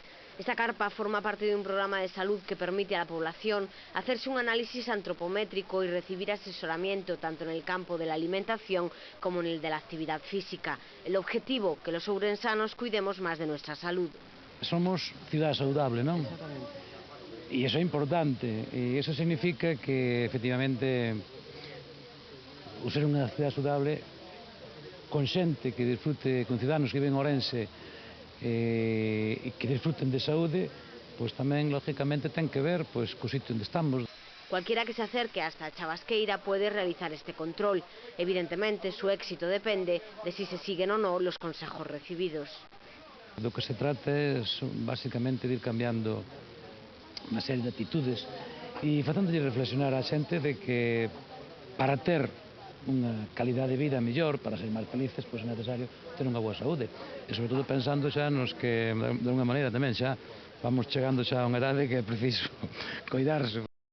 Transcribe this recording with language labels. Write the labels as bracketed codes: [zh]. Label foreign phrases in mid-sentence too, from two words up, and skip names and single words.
[es] Esta carpa forma parte de un programa de salud que permite a la población hacerse un análisis antropométrico y recibir asesoramiento tanto en el campo de la alimentación como en el de la actividad física. El objetivo, que los ourensanos cuidemos más de nuestra salud. Somos ciudad saludable, ¿no? Exactamente. Y eso es importante, y eso significa que efectivamente [gl] ser unha [es] ciudad saludable [gl] con xente que disfrute, con ciudadanos que viven en Ourense e que disfruten de saúde, pois tamén, lógicamente, ten que ver co sitio onde estamos. [es] Cualquiera que se acerque hasta Chavasqueira puede realizar este control. Evidentemente, su éxito depende de si se siguen o no los consejos recibidos. [gl] Do que se trata é, básicamente, de ir cambiando unha serie de actitudes e facéndolle reflexionar á xente de que para ter unha calidade de vida mellor, para ser máis felices, pois é necesario ter unha boa saúde. E, sobre todo, pensando xa nos que, de unha maneira tamén, xa vamos chegando xa a unha edade que é preciso coidarse.